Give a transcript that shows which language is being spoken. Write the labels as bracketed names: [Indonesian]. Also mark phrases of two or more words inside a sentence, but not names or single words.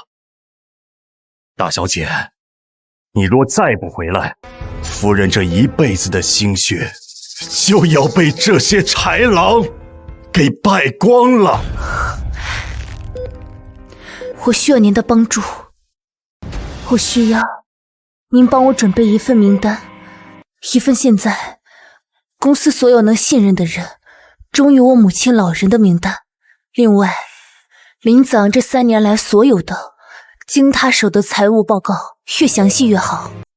[Chinese] 大小姐，你若再不回來，夫人這一輩子的心血就要被這些豺狼給敗光了。我需要您的幫助，我需要您幫我準備一份名單，一份現在公司所有能信任的人忠於我母親老人的名單。另外，林子昂這3年來所有的經他手的財務報告，越詳細越好。